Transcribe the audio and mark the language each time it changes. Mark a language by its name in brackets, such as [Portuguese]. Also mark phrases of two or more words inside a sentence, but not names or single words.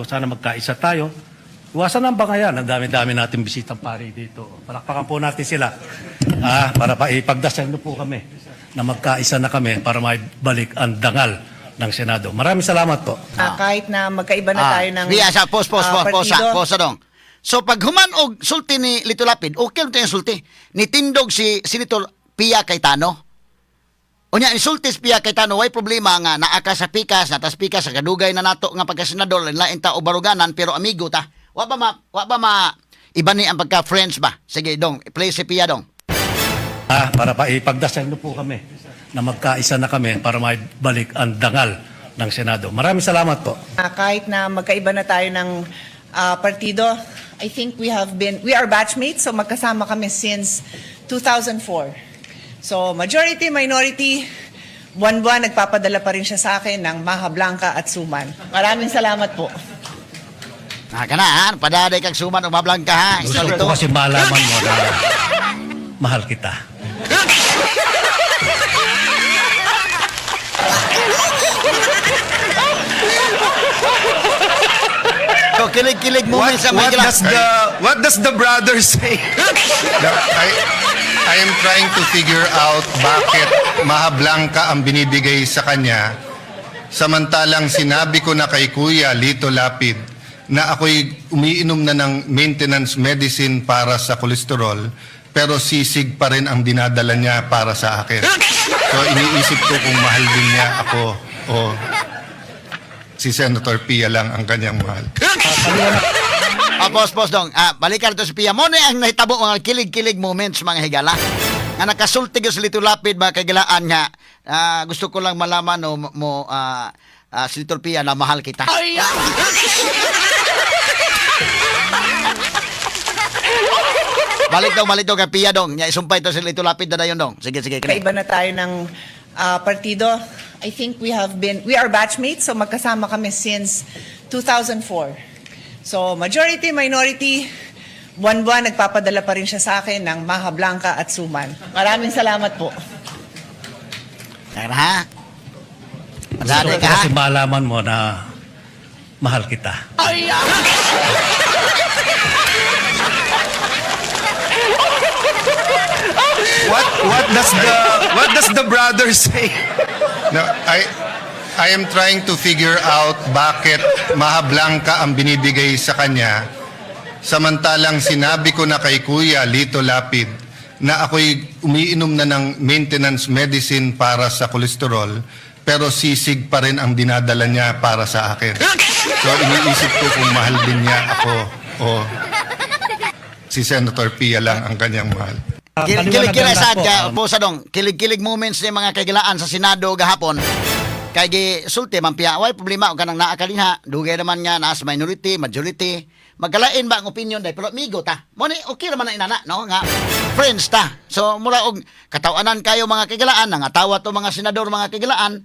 [Filipino] Sana magkaisa tayo. Iwasan ang bangayan. Ang dami-dami natin bisitang pari dito. Palakpakan po natin sila. Para ipagdasal na po kami na magkaisa na kami para maibalik ang dangal ng Senado. Maraming salamat po. Kahit na magkaiba na tayo ng [Cebuano] Pause dong. So pag human og sulti ni Lito Lapid, okay lang yung sulti. Ni Tindog si Senator Pia Cayetano. Unya ni sulti si Pia Cayetano, way problema nga naaka sa pikas, natas pikas sa kadugay na nato nga pagka-senador, lain ta o baruganan, pero amigo ta. Wa ba ma iba ni ang pagka-friends ba? Sige dong, play si Pia dong. [Filipino] Para ipagdasal na po kami na magkaisa na kami para maibalik ang dangal ng Senado. Maraming salamat po. kahit na magkaiba na tayo ng partido, [English] I think we are batchmates, so [Filipino] magkasama kami [English] since 2004. [Filipino] So majority, minority, buwan-buwan nagpapadala pa rin siya sa akin ng Maha Blanca at Suman. Maraming salamat po. [Cebuano] Padaday kag Suman o Mablangka ha. [Filipino] Gusto ko kasi malaman mo na mahal kita. So kilig-kilig mo sa [English] What does the brother say? I am trying to figure out [Filipino] bakit Maha Blanca ang binibigay sa kanya, samantalang sinabi ko na kay Kuya Lito Lapid na ako'y umiinom na ng [English] maintenance medicine [Filipino] para sa kolesterol, pero sisig pa rin ang dinadala niya para sa akin. So iniisip ko kung mahal din niya ako o si Senator Pia lang ang kanyang mahal. [Cebuano] Pause dong. Balikan ito si Pia. Mo na ang nahitabo mga kilig-kilig moments mga higala. Nga nakasulti ko sa Lito Lapid mga kagilaan nga. [Filipino] Gusto ko lang malaman si Senator Pia na mahal kita. [Cebuano] Balik dong kay Pia dong. Nya isumpay to si Lito Lapid na yun dong. Sige. [Filipino] Magkaiba na tayo ng partido. [English] I think we are batchmates, so [Filipino] magkasama kami [English] since 2004. [Filipino] So majority, minority, buwan-buwan nagpapadala pa rin siya sa akin ng Maha Blanca at Suman. Maraming salamat po. Ha? Gusto ko kasi malaman mo na mahal kita. [English] What does the brother say? No, I am trying to figure out [Filipino] bakit Maha Blanca ang binibigay sa kanya, samantalang sinabi ko na kay Kuya Lito Lapid na ako'y umiinom na ng [English] maintenance medicine [Filipino] para sa kolesterol, pero sisig pa rin ang dinadala niya para sa akin. So iniisip ko kung mahal din niya ako o si Senator Pia lang ang kanyang mahal. [Cebuano] Kilig-kilig dong. Kilig-kilig moments ni mga kagilaan sa Senado gahapon. Kay sulti man Pia, way problema og kanang naa kalinha. Dugay naman nga naa sa minority, majority. Magkalain ba ang opinion dai pero amigo ta. Mo ni okay naman na inana no nga friends ta. So mura og katawanan kayo mga kagilaan, nangatawa to mga senador mga kagilaan.